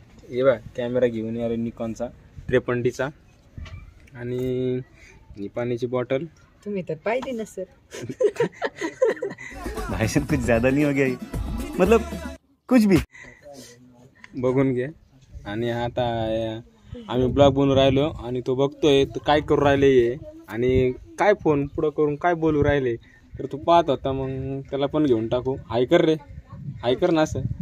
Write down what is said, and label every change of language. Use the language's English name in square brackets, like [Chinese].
[Marathi] हे बघ कॅमेरा घेऊन आले निकॉनचा 53चा आणि पाण्याची बॉटल. तुम्ही तर पाहिजे ना सर. [Hindi] भाई साहब कुछ ज्यादा नहीं हो गया ये? मतलब कुछ भी. [Marathi] बघून घे. आणि आता आम्ही ब्लॉग बनवून राहिलो आणि तो बघतोय तर काय करू राहिले हे आणि काय फोन पुढं करून काय बोलू राहिले. तर तू पाहत होता, मग त्याला पण घेऊन टाकू. हाय कर रे, हाय कर ना असं.